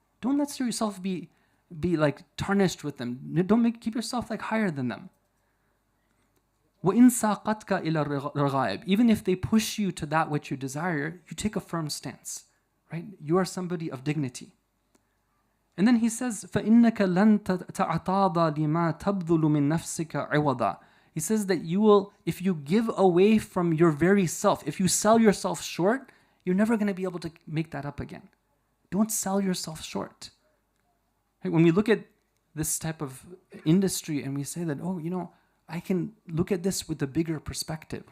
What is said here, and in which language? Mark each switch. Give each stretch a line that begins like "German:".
English: Don't let yourself be tarnished with them. Keep yourself higher than them.
Arabic: وَإِن سَاقَتْكَ إِلَى الرَّغَائِبِ.
English: Even if they push you to that which you desire, you take a firm stance, right? You are somebody of dignity. And then he says,
Arabic: فَإِنَّكَ لَن تَعْتَاضَ لِمَا تَبْذُلُ مِن نَفْسِكَ عِوَضًا.
English: He says that you will, if you give away from your very self, if you sell yourself short, you're never going to be able to make that up again. Don't sell yourself short. When we look at this type of industry and we say that, I can look at this with a bigger perspective.